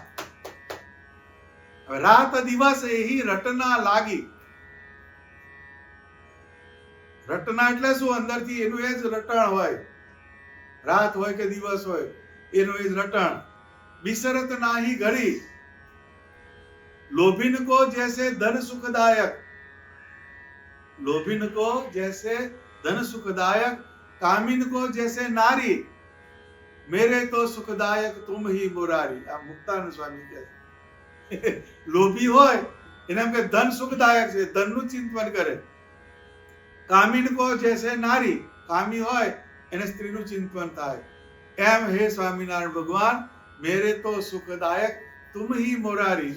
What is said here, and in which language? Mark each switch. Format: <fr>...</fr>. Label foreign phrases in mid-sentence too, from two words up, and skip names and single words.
<hi>હવે रात दिवस एही रटना लागी.</hi> <gu>રટના એટલે શું? અંદરથી એનું એ જ રટણ હોય, રાત હોય કે દિવસ હોય એનું એ જ રટણ.</gu> <hi>बिसरत नाही घड़ी, लोभिन को जैसे धन सुखदायक, लोभिन को जैसे धन सुखदायक, कामिन को जैसे नारी, मेरे तो सुखदायक तुम ही मुरारी.</hi> <gu>આ મુક્તાનંદ સ્વામી કહે છે. લોભી હોય એને એમ કે ધન સુખદાયક છે, ધનનું ચિંતન કરે.</gu> <hi>कामिन को जैसे नारी,</hi> <gu>કામી હોય એને સ્ત્રીનું ચિંતન થાય. એમ હે સ્વામિનારાયણ ભગવાન,</gu> <hi>मेरे तो सुखदायक तुम ही मोरारी.</hi>